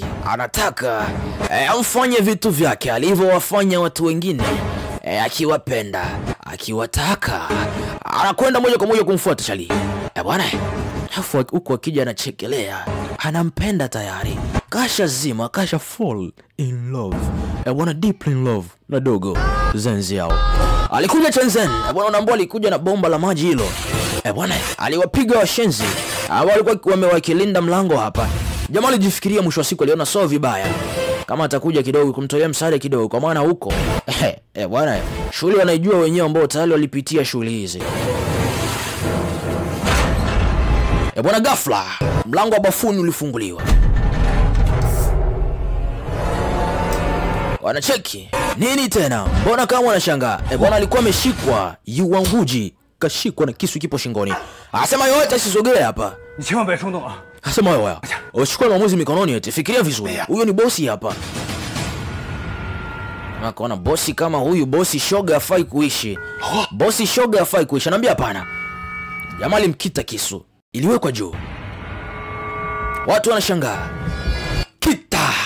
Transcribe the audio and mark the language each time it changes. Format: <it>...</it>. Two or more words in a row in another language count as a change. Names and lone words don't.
<sw>Anataka amfanye vitu vyake alivyowafanya watu wengine. Akiwapenda, akiwataka, anakwenda moja kwa moja kumfuata Chali. Bwana, afu huko akija anachekelea, anampenda tayari, kasha zima, kasha</sw> <en>fall in love.</en> <sw>Bwana,</sw> <en>deep in love</en> <sw>na dogo Zenzi yao. Alikuja Shenzhen. Bwana, unaambia alikuja na bomba la maji hilo. Bwana, aliwapiga washenzi walikuwa wamewakilinda mlango hapa. Jamaa alijifikiria, mwisho wa siku aliona sio vibaya kama atakuja kidogo kumtolea msaada kidogo, kwa maana huko bwana, shule wanaijua wenyewe ambao tayari walipitia shule hizi. Bwana, ghafla mlango wa bafuni ulifunguliwa. Wanacheki nini tena? Mbona kama wanashangaa? Bwana, alikuwa ameshikwa. Yu Wenwuji kashikwa na kisu kipo shingoni. Asema yote asisogee hapa.</sw> <zh>你千万别冲动啊！</zh> <sw>Asema wewe, uchukue maamuzi mikononi eti. Fikiria vizuri. Huyo ni bosi hapa. Akaona bosi kama huyu, bosi shoga hafai kuishi. Bosi shoga hafai kuishi. Anambia hapana. Jamaa alimkita kisu. Iliwekwa juu. Watu wanashangaa. Kita.</sw>